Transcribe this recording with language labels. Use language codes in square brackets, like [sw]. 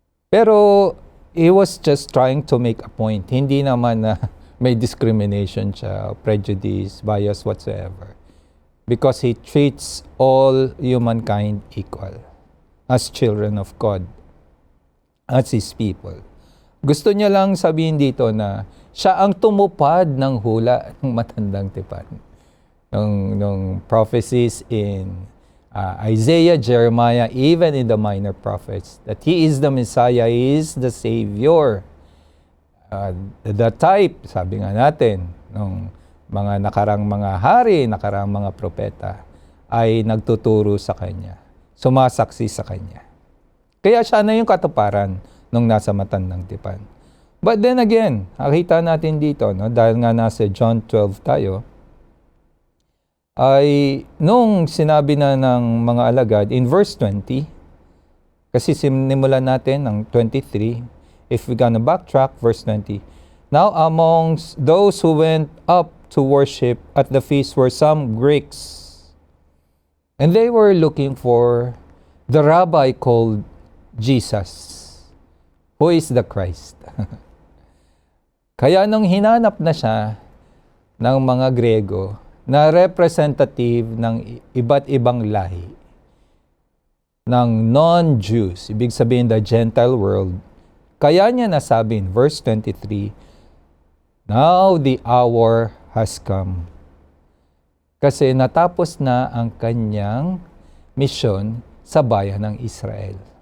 [en] Pero He was just trying to make a point. [tl] Hindi naman na may discrimination siya, prejudice, bias whatsoever. [en] Because He treats all humankind equal as children of God, as His people. [tl] Gusto niya lang sabihin dito na siya ang tumupad ng hula ng matandang tipan. [en] Nung prophecies in Isaiah, Jeremiah, even in the minor prophets, that He is the Messiah, He is the Savior. The type, [tl] sabi nga natin, ng mga nakarang mga hari, nakarang mga propeta, ay nagtuturo sa Kanya, sumasaksi sa Kanya. Kaya siya na yung katuparan nung nasa matandang tipan. [en] But then again, [tl] nakita natin dito, no, dahil nga nasa John 12 tayo, ay nung sinabi na ng mga alagad [en] in verse 20, [tl] kasi sinimulan natin ng 23, [en] if we're gonna backtrack, verse 20, now amongst those who went up to worship at the feast were some Greeks, and they were looking for the rabbi called Jesus, who is the Christ. [tl] Kaya nung hinanap na siya ng mga Grego, na representative ng iba't ibang lahi, ng non-Jews, ibig sabihin [en] the Gentile world. [tl] Kaya niya nasabi in verse 23, [en] "Now the hour has come." [tl] Kasi natapos na ang kanyang misyon sa bayan ng Israel.